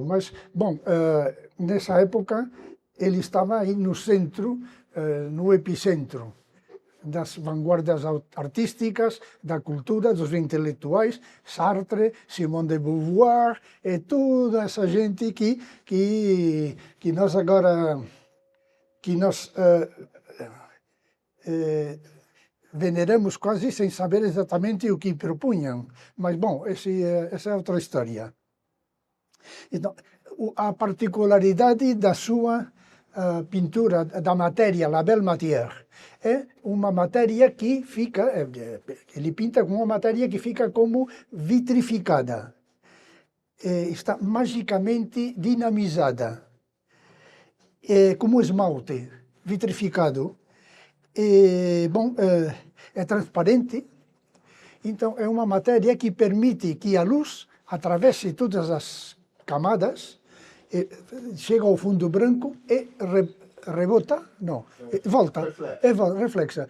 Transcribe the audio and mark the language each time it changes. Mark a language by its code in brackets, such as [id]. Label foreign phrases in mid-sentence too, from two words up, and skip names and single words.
[pt] Mas, bom, nessa época ele estava aí no centro, no epicentro das vanguardas artísticas, da cultura, dos intelectuais, Sartre, Simone de Beauvoir, e toda essa gente que nós agora que nós veneramos quase sem saber exatamente o que propunham. Mas, bom, essa é outra história. Então, a particularidade da sua pintura, da matéria, [fr] la belle matière, [pt] é uma matéria que fica, ele pinta com uma matéria que fica como vitrificada, está magicamente dinamizada, como esmalte vitrificado. Bom, é transparente, então é uma matéria que permite que a luz atravesse todas as camadas, chega ao fundo branco e rebota, não, volta, é reflexa.